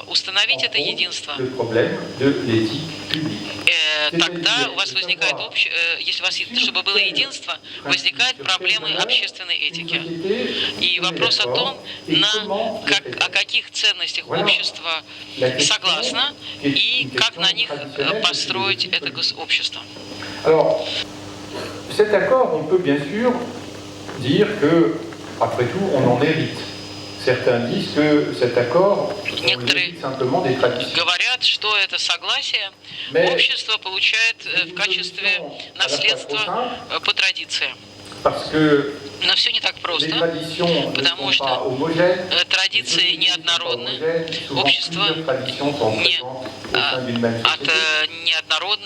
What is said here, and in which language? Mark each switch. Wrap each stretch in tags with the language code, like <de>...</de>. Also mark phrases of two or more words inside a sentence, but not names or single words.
<ru>Установить это единство. Тогда у вас возникает если у вас, чтобы было единство, возникают проблемы общественной этики. И вопрос о том, о каких ценностях общество согласно и как на них построить это общество.</ru> <fr>Cet accord, on peut bien sûr dire que, après tout, on en hérite. Certains disent que cet accord, on hérite simplement des traditions.</fr> <ru>Говорят, что это согласие общество получает в качестве наследства по традициям. Но все не так просто, потому что традиции неоднородны, общество неоднородны.</ru>